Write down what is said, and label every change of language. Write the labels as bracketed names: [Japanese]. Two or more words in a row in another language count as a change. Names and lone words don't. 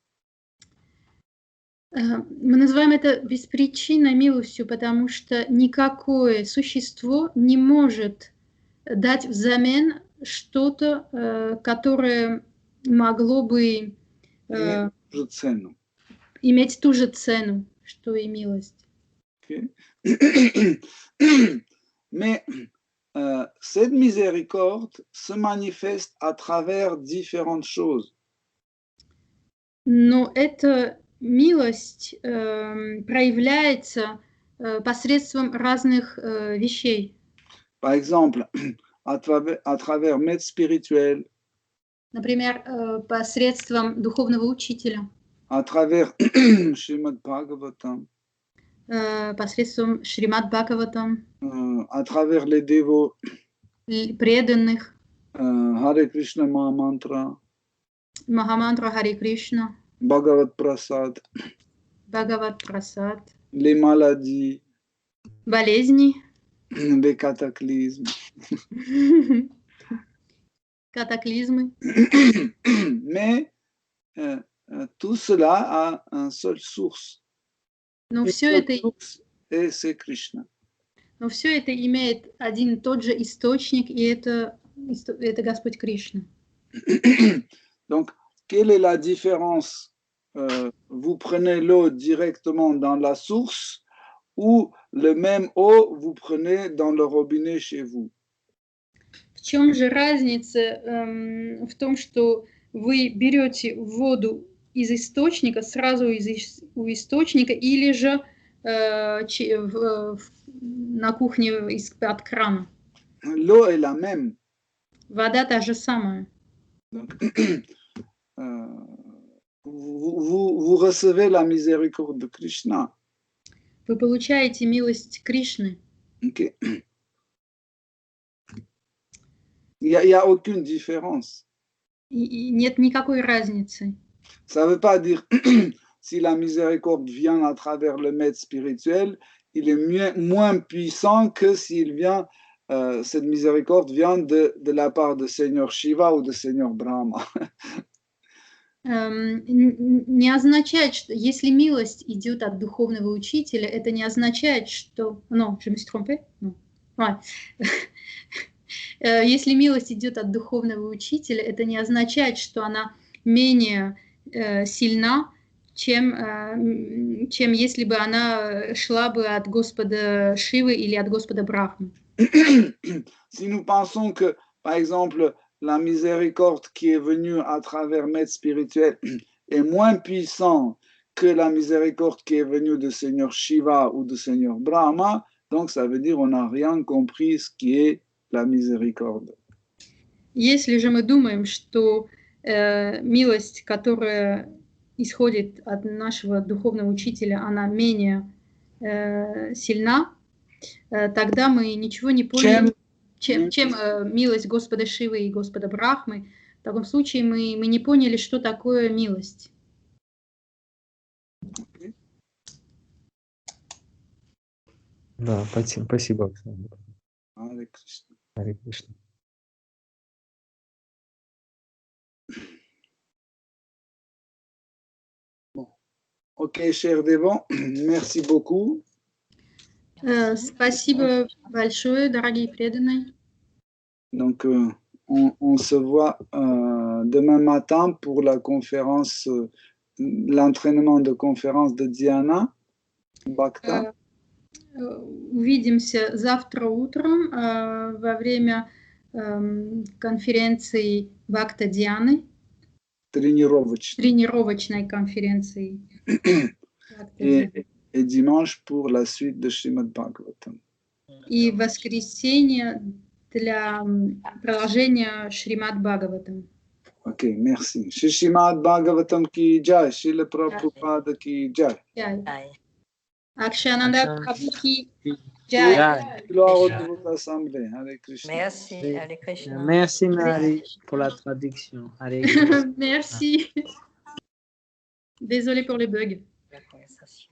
[Russian] Мы называем это беспричинной милостью, потому что никакое существо не может дать взамен что-то, которое могло бы иметь ту же цену, что и милость. Okay. [French] Mais cette miséricorde se manifeste à travers différentes choses. [Russian] Но эта милость проявляется посредством разных вещей. [French] Par exemple, à travers maître spirituel. [Russian] Например, посредством духовного учителя. [French] À travers Shrimad Bhagavatam. [Russian] Посредством Шримад Бхагаватам. [French] À travers les dévots. [Russian] Преданных. Hare Krishna Mahamantра. Махамантра Харе Кришна. Bhagavad Prasad. Bhagavad Prasad. [French] Les maladies. [Russian] Болезни. [French] Les cataclysmes. [Russian] Катаклизмы. [French] Mais tout cela a une seule source. [Russian] Но все это, [French] et c'est Krishna. [Russian] но все это имеет один и тот же источник, и это это Господь Кришна. [French] Donc, quelle est la différence? Vous prenez l'eau directement dans la source ou le même eau vous prenez dans le robinet chez vous? [Russian] В чем же разница в том, что вы берете воду из источника, сразу у источника, или же на кухне из-под крана? [French] L'eau est la même. [Russian] Вода та же самая. [French] Donc, vous recevez la miséricorde de Krishna. [Russian] Вы получаете милость Кришны. Okay. [French] Il n'y a aucune différence. [Russian] И нет никакой разницы. [French] Ça ne veut pas dire si la miséricorde vient à travers le maître spirituel, il est moins puissant que s'il vient, cette miséricorde vient de la part de Seigneur Shiva ou de Seigneur Brahma. [Russian] Не означает, что если милость идет от духовного учителя, это не означает, что... [French] Non, je me suis trompée? Non. Ouais. [Russian] Если милость идет от духовного учителя, это не означает, что она менее сильна, чем если бы она шла бы от Господа Шивы или от Господа Брахмы. [French] Si nous pensons que, par exemple, la miséricorde qui est venue à travers maître spirituel est moins puissante que la miséricorde qui est venue de Seigneur Shiva ou de Seigneur Brahma, donc ça veut dire qu'on n'a rien compris ce qui est la miséricorde. [Russian] Если же мы думаем, что милость, которая исходит от нашего духовного учителя, она менее сильна, тогда мы ничего не поняли, чем милость Господа Шивы и Господа Брахмы. В таком случае мы не поняли, что такое милость. Да, спасибо, Александр. Харе Кришна. Харе Кришна. [French] Bon. Ok, cher Devon, merci beaucoup. [Russian] Спасибо большое, дорогие преданные. [French] Donc, on se voit demain matin pour la conférence, l'entraînement de conférence de Diana Bhakta. [Russian] Увидимся завтра утром во время конференции Бхакта Дианы. Тренировочной конференции. [French] Et dimanche pour la suite de Srimad Bhagavatam. [Russian] И в воскресенье для продолжения Шримад Бхагаватам. [French] Ok, merci. [Hindi] श्रीमद् भागवतम् की जय, श्रील प्रभुपाद की जय. अक्षयानन्द प्रभु की जय. [French] Gloire au de votre assemblée. Hare Krishna. Merci, Hare Krishna. Merci Marie pour la traduction. Hare Krishna. Merci. Désolée pour les bugs. La conversation.